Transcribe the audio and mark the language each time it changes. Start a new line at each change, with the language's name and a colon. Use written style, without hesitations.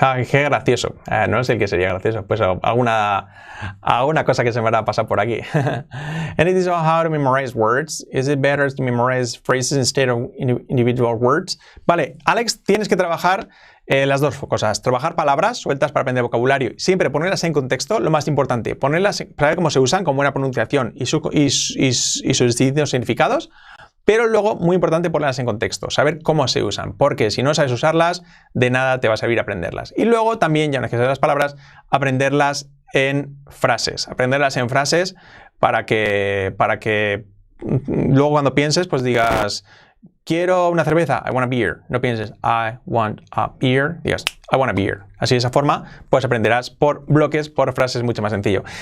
Spanish: Qué gracioso. No sé el que sería gracioso. Pues alguna cosa que se me habrá pasado por aquí.
English: And it is about how to memorize words. Is it better to memorize phrases instead of individual words?
Spanish: Vale, Alex, tienes que trabajar las dos cosas. Trabajar palabras sueltas para aprender vocabulario. Siempre ponerlas en contexto, lo más importante. Ponerlas, saber cómo se usan, con buena pronunciación y sus distintos significados. Pero luego, muy importante, ponerlas en contexto, saber cómo se usan, porque si no sabes usarlas, de nada te va a servir aprenderlas. Y luego también, ya no es que sabes las palabras, aprenderlas en frases. Aprenderlas en frases para que luego cuando pienses, pues digas, quiero una cerveza,
English: I want a beer.
Spanish: No pienses,
English: I want a beer,
Spanish: digas, I want a beer. Así de esa forma, pues aprenderás por bloques, por frases, mucho más sencillo.